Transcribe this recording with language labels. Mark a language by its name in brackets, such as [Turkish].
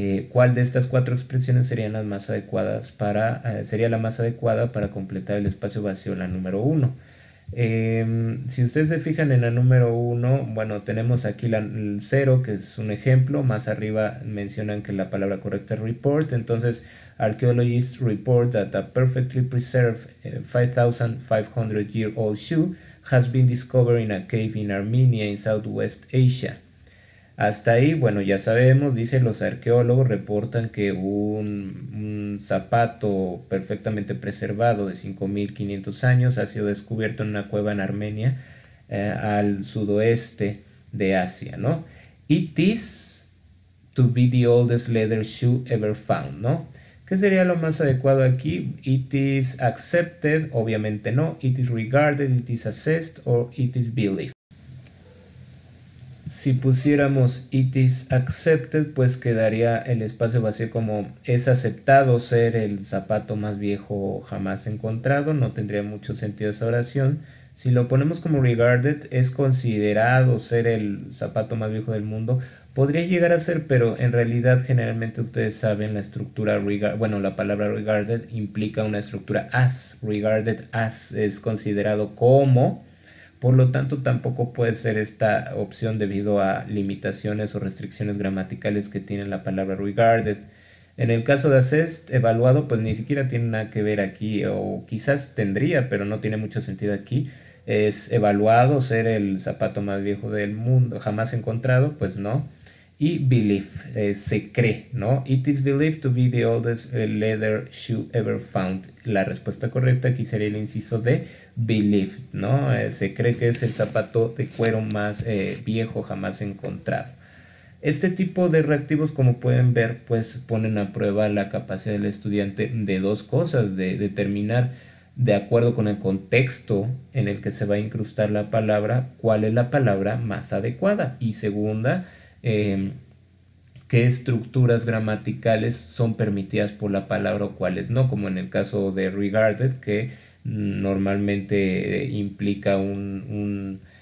[Spanish] ¿Cuál de estas cuatro expresiones serían las más adecuadas sería la más adecuada para completar el espacio vacío, la número uno? Si ustedes se fijan en la número uno, bueno, tenemos aquí el 0, que es un ejemplo. Más arriba mencionan que la palabra correcta es report. [English] Entonces, archaeologists report that a perfectly preserved 5,500-year-old shoe has been discovered in a cave in Armenia in Southwest Asia. [Spanish] Hasta ahí, bueno, ya sabemos, dice, los arqueólogos reportan que un zapato perfectamente preservado de 5.500 años ha sido descubierto en una cueva en Armenia, al sudoeste de Asia, ¿no? [English] It is to be the oldest leather shoe ever found, ¿no? [Spanish] ¿Qué sería lo más adecuado aquí? [English] It is accepted, [Spanish] obviamente no. [English] It is regarded, it is assessed, or it is believed. [Spanish] Si pusiéramos [English] it is accepted, [Spanish] pues quedaría el espacio vacío como es aceptado ser el zapato más viejo jamás encontrado. No tendría mucho sentido esa oración. Si lo ponemos como regarded, es considerado ser el zapato más viejo del mundo. Podría llegar a ser, pero en realidad generalmente ustedes saben la estructura bueno, la palabra regarded implica una estructura as. Regarded as es considerado como. Por lo tanto, tampoco puede ser esta opción debido a limitaciones o restricciones gramaticales que tiene la palabra regarded. En el caso de assessed, evaluado, pues ni siquiera tiene nada que ver aquí, o quizás tendría, pero no tiene mucho sentido aquí. Es evaluado ser el zapato más viejo del mundo, jamás encontrado, pues no. Y believe, se cree, ¿no? [English] It is believed to be the oldest leather shoe ever found. [Spanish] La respuesta correcta aquí sería el inciso de believed, ¿no? Se cree que es el zapato de cuero más viejo jamás encontrado. Este tipo de reactivos, como pueden ver, pues ponen a prueba la capacidad del estudiante de dos cosas: de determinar, de acuerdo con el contexto en el que se va a incrustar la palabra, cuál es la palabra más adecuada, y segunda, qué estructuras gramaticales son permitidas por la palabra o cuáles no, como en el caso de regarded, que normalmente implica un